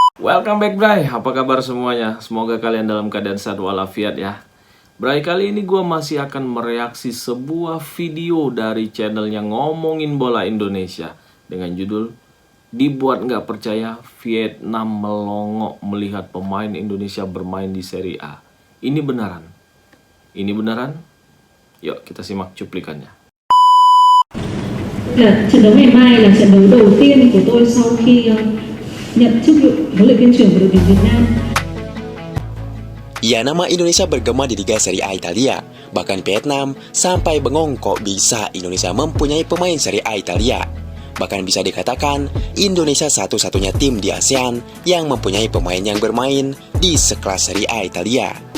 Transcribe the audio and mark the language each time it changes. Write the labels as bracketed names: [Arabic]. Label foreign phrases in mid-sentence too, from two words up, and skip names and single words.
[English] Welcome back [Indonesian] Bray, apa kabar semuanya? Semoga kalian dalam keadaan sehat walafiat ya. Bray, kali ini gue masih akan mereaksi sebuah video dari channel yang ngomongin bola Indonesia dengan judul Dibuat Nggak Percaya, Vietnam Melongo Melihat Pemain Indonesia Bermain di Serie A. Ini beneran? Ini beneran? Yuk kita simak cuplikannya. [Vietnamese] Trận đấu ngày mai là trận đấu đầu tiên của tôi sau khi nhận chức vụ huấn luyện viên trưởng của đội tuyển Việt Nam. [Indonesian] Ya, nama Indonesia bergema di Liga Serie A Italia. Bahkan Vietnam sampai bengong kok bisa Indonesia mempunyai pemain Serie A Italia. Bahkan bisa dikatakan Indonesia satu-satunya tim di ASEAN yang mempunyai pemain yang bermain di sekelas Serie A Italia.